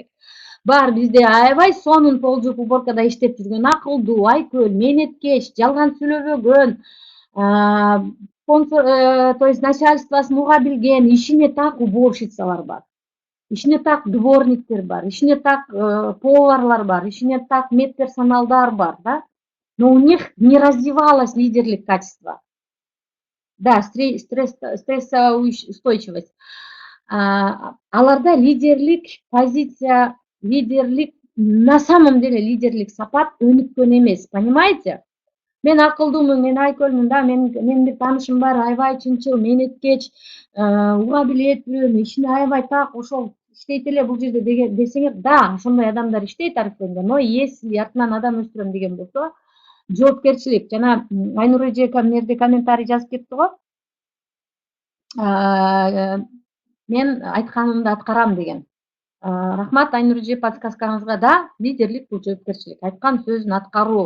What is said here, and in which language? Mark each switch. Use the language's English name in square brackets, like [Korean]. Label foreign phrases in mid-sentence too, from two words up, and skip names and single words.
[Kyrgyz] Бар бизде аябай сонун полжуп уборкада иштеп жүргөн, акылдуу, айкөл, мээнеткеч, жалган сүйлөбөгөн, [Russian] то есть [Kyrgyz] начальствосын уга билген, ишине так уборщицалар бар. Ишине так дворниктер бар, ишине так поварлар бар, ишине так медперсоналдар бар, да? [Russian] Но у них не развивалось лидерлик качество. Да, стрессоустойчивость. [Kyrgyz] Аларда лидерлик позиция, лидерлик, [Russian] на самом деле [Kyrgyz] лидерлик сапат өнүккөн эмес, понимаете? Мен акылдуумун, мен айкөлмүн, да, менин бир таанышым бар, аябай чынчыл, мээнеткеч, уга билет бирөөнү, ишине аябай так, ошол иштейт эле бул жерде десеңер, да, ошондой адамдар иштейт Орифлеймде, [Russian] но если [Kyrgyz] артынан адам өстүрөм деген болсо, жоопкерчилик. Жана Айнур эже мына жерде комментарий жазып кетти го. Мен айтканымды аткарам деген. Рахмат Айнур эже подсказкаңызга. Да, лидерлик бул жоопкерчилик, айткан сөзүн аткаруу.